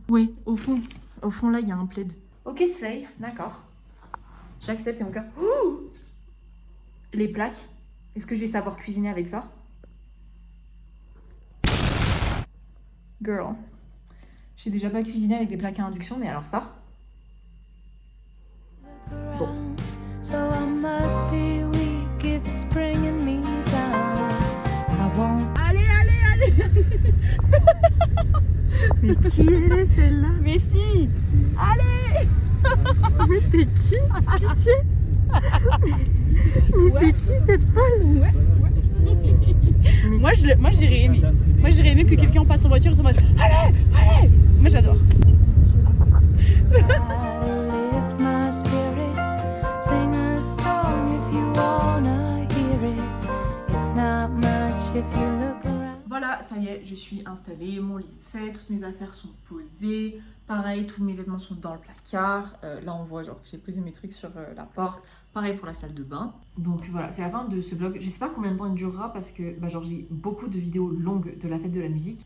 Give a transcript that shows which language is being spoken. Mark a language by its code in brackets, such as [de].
[fr] Oui, au fond. Au fond là il y a un plaid. Ok Slay, d'accord. J'accepte et mon cœur. Ouh, les plaques. Est-ce que je vais savoir cuisiner avec ça? Girl. J'ai déjà pas cuisiné avec des plaques à induction, mais alors ça. Bon. [en] So I must be weak if it's bringing me down. I won't. [fr] Allez. Mais qui elle est celle-là? Mais si. Allez. Mais t'es qui? Pitié. Mais c'est qui cette folle? Moi j'aurais aimé. Moi j'aurais aimé que quelqu'un passe en voiture et se mode allez. Moi j'adore. [en] Try to lift my spirits. Sing a song if you wanna hear it. It's not much if you look around. [fr] Voilà, ça y est, je suis installée, mon lit est fait, toutes mes affaires sont posées. Pareil, tous mes vêtements sont dans le placard. Là, on voit genre que j'ai posé mes trucs sur la porte. Pareil pour la salle de bain. Donc voilà, c'est la fin de ce vlog. Je sais pas combien de temps il durera parce que genre j'ai beaucoup de vidéos longues de la fête de la musique.